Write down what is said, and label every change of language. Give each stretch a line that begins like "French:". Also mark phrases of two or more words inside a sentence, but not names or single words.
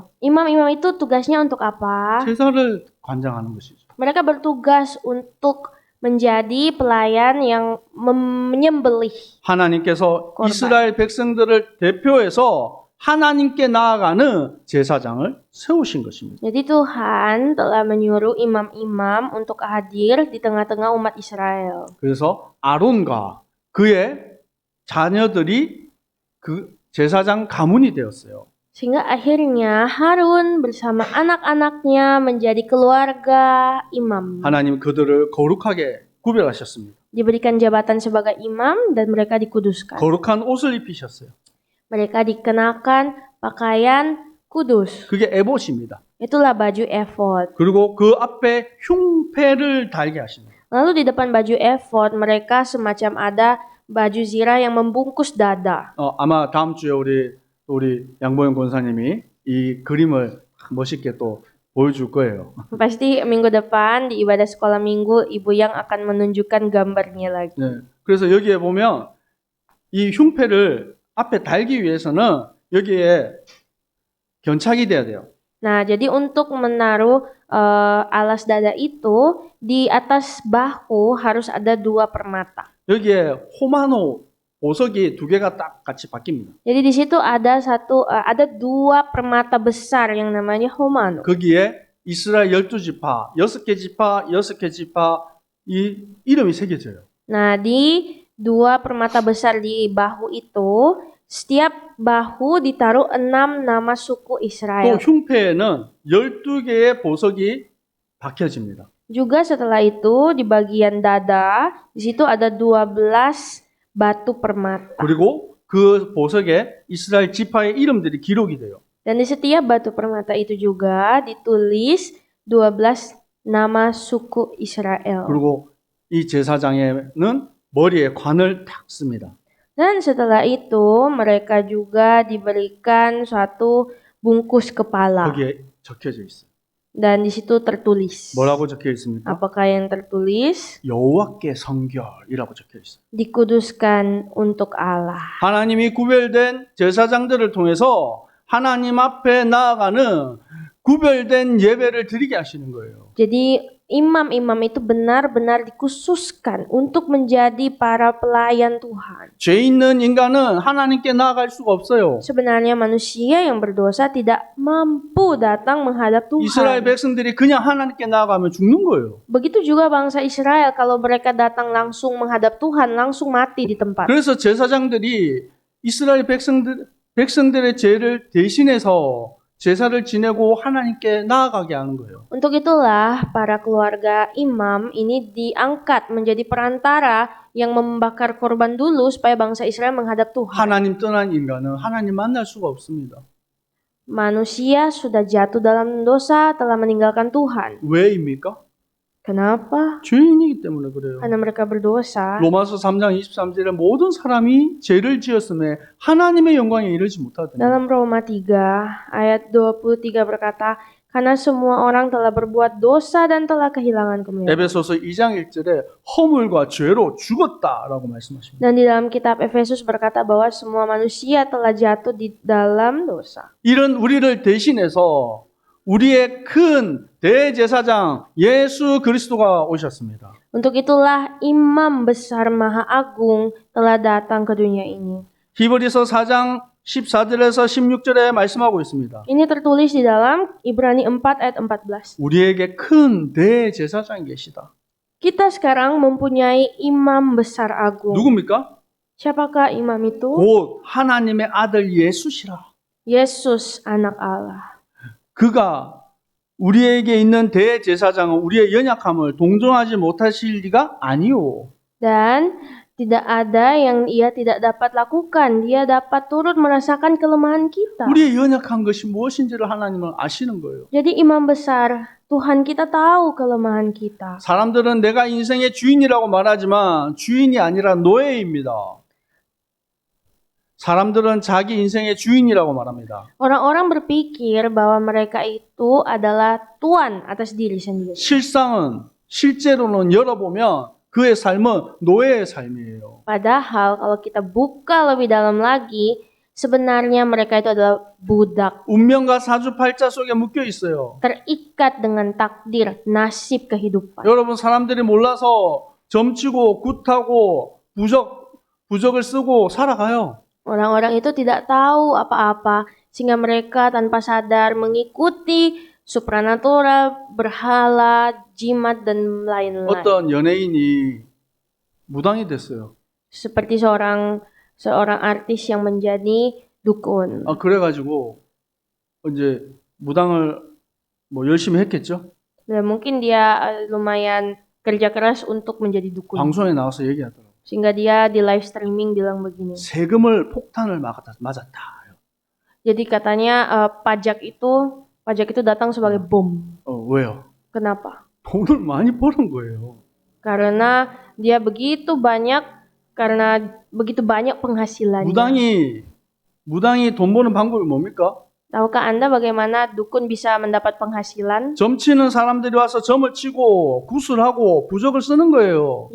Indonesian: Imam-imam itu tugasnya untuk apa?
Korean: 제사를 관장하는 것이죠.
Indonesian: Mereka bertugas untuk menjadi pelayan yang menyembelih.
Korean: 하나님께서
Indonesian: korban.
Korean: 이스라엘 백성들을 대표해서 하나님께 나아가는 제사장을 세우신 것입니다.
Indonesian: Jadi Tuhan telah menyuruh imam-imam untuk hadir di tengah-tengah umat Israel.
Korean: 그래서 아론과 그의 자녀들이 그 제사장 가문이 되었어요.
Indonesian: Sehingga akhirnya Harun bersama anak-anaknya menjadi keluarga imam.
Korean: 하나님 그들을 거룩하게 구별하셨습니다.
Indonesian: Diberikan jabatan sebagai imam dan mereka dikuduskan.
Korean: 거룩한 옷을 입히셨어요.
Indonesian: Mereka dikenakan pakaian kudus.
Korean: 그게 에봇입니다.
Indonesian: Itulah baju efod.
Korean: 그리고 그 앞에 흉패를 달게 하십니다.
Indonesian: Lalu di depan baju efod mereka semacam ada baju zirah yang membungkus dada.
Korean: 아마 다음 주에 우리 양보영 권사님이 이 그림을 멋있게 또 보여줄 거예요.
Indonesian: Pasti minggu depan di ibadah sekolah minggu Ibu Yang akan menunjukkan gambarnya lagi.
Korean: 네. 그래서 여기에 보면 이 흉패를 앞에 달기 위해서는 여기에 견착이 돼야 돼요.
Indonesian: Nah, jadi untuk menaruh alas dada itu di atas bahu harus ada 2 permata.
Korean: 여기에 호마노 보석이 2개가 딱 같이 바뀝니다.
Indonesian: Jadi di situ ada 2 permata besar yang namanya homano.
Korean: 거기에 이스라엘 12지파, 6개 지파, 6개 지파 이 이름이 새겨져요.
Indonesian: Nah, di 2 permata besar di bahu itu, setiap bahu ditaruh 6 nama suku
Korean: 또
Indonesian: Israel.
Korean: 흉패에는 12개의 보석이 박혀집니다.
Indonesian: Juga setelah itu di bagian dada, di situ ada 12 batu permata.
Korean: 그리고 그 보석에 이스라엘 지파의 이름들이 기록이 돼요.
Indonesian: Dan di setiap batu permata itu juga ditulis 12 nama suku Israel.
Korean: 그리고 이 제사장에는 머리에 관을 탁 씁니다.
Indonesian: Dan setelah itu mereka juga diberikan suatu bungkus kepala.
Korean: 거기에 적혀져 있어요.
Indonesian: Dan di situ tertulis.
Korean: 뭐라고 적혀 있습니까?
Indonesian: Apakah yang tertulis?
Korean: 여호와께 성결이라고 적혀 있어요.
Indonesian: Dikuduskan untuk Allah.
Korean: 하나님이 구별된 제사장들을 통해서 하나님 앞에 나아가는 구별된 예배를 드리게 하시는 거예요.
Indonesian: Jadi imam-imam itu benar-benar dikhususkan untuk menjadi para pelayan Tuhan.
Korean: 죄 있는 인간은 하나님께 나아갈 수가 없어요.
Indonesian: Sebenarnya manusia yang berdosa tidak mampu datang menghadap
Korean: 이스라엘
Indonesian: Tuhan.
Korean: 백성들이 그냥 하나님께 나아가면 죽는 거예요.
Indonesian: Begitu juga bangsa Israel, kalau mereka datang langsung menghadap Tuhan, langsung mati di tempat.
Korean: 그래서 제사장들이 이스라엘 백성들의 죄를 대신해서 제사를 지내고 하나님께 나아가게 하는 거예요.
Indonesian: Untuk itulah para keluarga imam ini diangkat menjadi perantara yang membakar korban dulu supaya bangsa Israel menghadap Tuhan.
Korean: 하나님 떠난 인간은 하나님 만날 수가 없습니다.
Indonesian: Manusia sudah jatuh dalam dosa, telah meninggalkan Tuhan.
Korean: 왜입니까?
Indonesian: Kenapa?
Korean: 죄인이기 때문에 그래요.
Indonesian: Karena mereka berdosa.
Korean: 로마서 3장 23절에 모든 사람이 죄를 지었음에 하나님의 영광에 이르지 못하더니
Indonesian: Dalam Roma 3 ayat 23 berkata, karena semua orang telah berbuat dosa dan telah kehilangan kemuliaan.
Korean: 에베소서 2장 1절에 허물과 죄로 죽었다라고 말씀하십니다.
Indonesian: Dan di dalam kitab Efesus berkata bahwa semua manusia telah jatuh di dalam dosa.
Korean: 이런 우리를 대신해서 우리의 큰 대제사장 예수 그리스도가 오셨습니다.
Indonesian: Untuk itulah imam besar maha agung telah datang ke dunia ini.
Korean: 히브리서 4장 14절에서 16절에 말씀하고 있습니다.
Indonesian: Ini tertulis di dalam Ibrani 4 ayat 14.
Korean: 우리에게 큰 대제사장이 계시다.
Indonesian: Kita sekarang mempunyai imam besar agung.
Korean: 누굽니까?
Indonesian: Siapakah imam itu?
Korean: 곧 하나님의 아들 예수시라.
Indonesian: Yesus anak Allah.
Korean: 그가 우리에게 있는 대제사장은 우리의 연약함을 동정하지 못하실 리가 아니오.
Indonesian: Dan tidak ada yang ia tidak dapat lakukan. Dia dapat turut merasakan kelemahan kita.
Korean: 우리의 연약한 것이 무엇인지를 하나님은 아시는 거예요.
Indonesian: Jadi imam besar, Tuhan kita tahu kelemahan kita.
Korean: 사람들은 내가 인생의 주인이라고 말하지만 주인이 아니라 노예입니다. 사람들은 자기 인생의 주인이라고 말합니다.
Indonesian: Orang-orang berpikir bahwa mereka itu adalah tuan atas diri sendiri.
Korean: 실제로는 열어보면 그의 삶은 노예의 삶이에요.
Indonesian: Padahal kalau kita buka lebih dalam lagi, sebenarnya mereka itu adalah budak.
Korean: 운명과 사주팔자 속에 묶여 있어요.
Indonesian: Terikat dengan takdir, nasib kehidupan.
Korean: 여러분 사람들이 몰라서 점치고 굿하고 부적을 쓰고 살아가요.
Indonesian: Orang-orang itu tidak tahu apa-apa, sehingga mereka tanpa sadar mengikuti supranatural, berhala, jimat, dan lain-lain.
Korean: 어떤 연예인이 무당이 됐어요.
Indonesian: Seperti seorang artis yang menjadi dukun.
Korean: 그래가지고 이제 무당을 뭐 열심히 했겠죠.
Indonesian: Dan mungkin dia lumayan kerja keras untuk menjadi dukun.
Korean: 방송에 나와서 얘기하더라고요.
Indonesian: Sehingga dia di
English: live streaming
Indonesian: bilang begini.
Korean: 세금을 폭탄을 맞았다.
Indonesian: Jadi katanya pajak itu datang sebagai bom.
Korean: 왜요?
Indonesian: Kenapa?
Korean: 돈을 많이 버는 거예요.
Indonesian: Karena dia begitu banyak penghasilannya.
Korean: 무당이 돈 버는 방법이 뭡니까?
Indonesian: Tahukah Anda bagaimana dukun bisa mendapat penghasilan?
Korean: 점치는 사람들이 와서 점을 치고 구슬하고 부적을 쓰는 거예요.